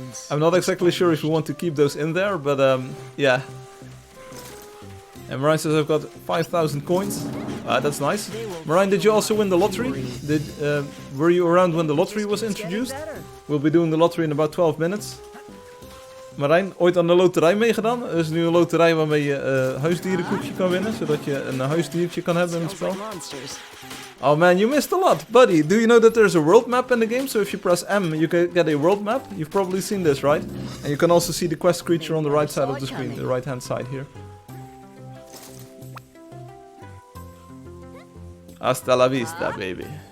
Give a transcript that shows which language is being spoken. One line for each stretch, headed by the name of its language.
English: I'm not exactly sure if we want to keep those in there, but yeah. And Marijn says I've got 5,000 coins. That's nice. Marijn, did you also win the lottery? Were you around when the lottery was introduced? We'll be doing the lottery in about 12 minutes.
Dutch: Marijn, ooit aan de loterij meegedaan? Er is nu een loterij waarmee je huisdierenkoekje kan winnen, zodat je een huisdiertje kan hebben in het spel.
English: Oh man, you missed a lot, buddy. Do you know that there's a world map in the game? So if you press M, you can get a world map. You've probably seen this, right? And you can also see the quest creature on the right side of the screen, the right hand side here.
Spanish: Hasta la vista, baby.